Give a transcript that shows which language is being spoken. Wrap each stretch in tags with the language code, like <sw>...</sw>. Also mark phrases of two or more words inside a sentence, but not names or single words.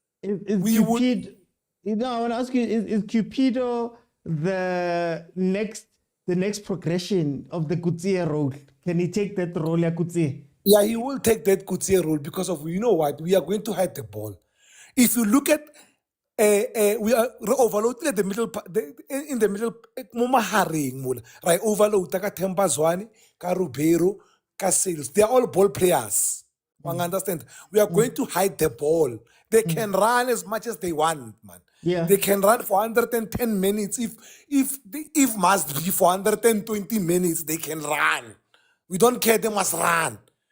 <en>You know, I want to ask you: Is Cupido the next progression of the Kutsie role? Can he take that role, Kutsie? Yeah, he will take that Kutsie role because of, you know what, we are going to hide the ball. If you look at, we are overloading at the middle, in the middle, right? Overload, ka Tembazwane, ka Rubero, ka Sales. They are all ball players. Understand? We are going to hide the ball. They can run as much as they want, man. Yeah. They can run for 110 minutes. If must be for 120 minutes, they can run. We don't care, they must run.</en>